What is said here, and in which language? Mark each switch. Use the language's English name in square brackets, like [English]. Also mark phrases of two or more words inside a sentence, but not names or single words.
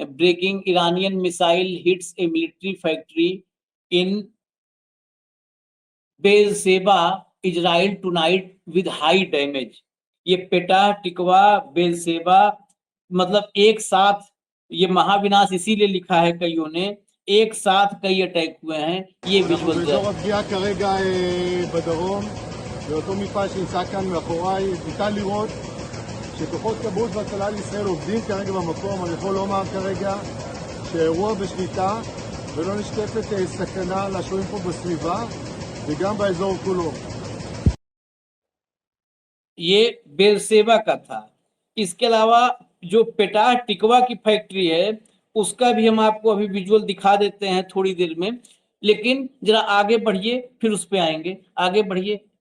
[English] Breaking, Iranian missile hits a military factory in Beersheba Israel tonight with high damage. [Hindi] ये पेटाह टिकवा बेरशेबा मतलब एक साथ, ये महाविनाश इसीलिए लिखा है कईयों ने, एक साथ कई अटैक हुए हैं। ये विजुअल [Hebrew] באזור הפגיעה כרגע בדרום, באותו מפעל שנמצא כאן מאחוריי, ניתן לראות שכוחות כבאות והצלה לישראל עובדים כרגע במקום. אני יכול לומר כרגע שהאירוע בשליטה ולא נשקפת סכנה לשוהים פה בסביבה וגם באזור כולו. [Hindi] ये बेरशेबा का था। इसके अलावा जो पेटाह टिकवा की फैक्ट्री है, उसका भी हम आपको अभी विजुअल दिखा देते हैं थोड़ी देर में, लेकिन जरा आगे बढ़िए, फिर उस पे आएंगे। आगे बढ़िए।